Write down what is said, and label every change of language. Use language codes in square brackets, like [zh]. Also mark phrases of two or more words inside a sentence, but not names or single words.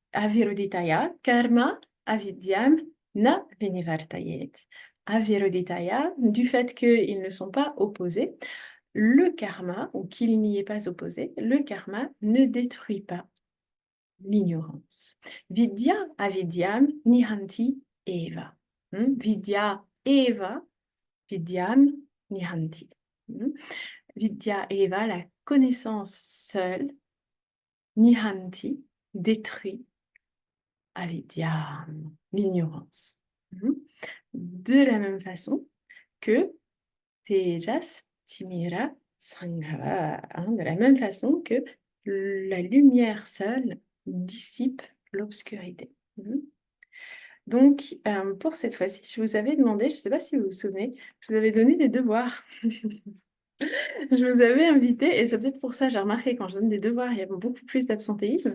[sa] Aviroditaya, karma, avidyam, na vinivartayet. Aviroditaya, [fr] du fait qu'ils ne sont pas opposés, le karma, ou qu'il n'y est pas opposé, le karma ne détruit pas l'ignorance. [sa] Vidya avidyam nihanti eva. Vidya eva, vidyam nihanti. Vidya eva, [fr] la connaissance seule, nihanti, détruit avidyam, l'ignorance. De la même façon que [sa] tejas timira sangha, [fr] de la même façon que la lumière seule dissipe l'obscurité. Donc, pour cette fois-ci, je vous avais demandé, je ne sais pas si vous vous souvenez, je vous avais donné des devoirs. Je vous avais invité, et c'est peut-être pour ça, j'ai remarqué quand je donne des devoirs, il y a beaucoup plus d'absentéisme.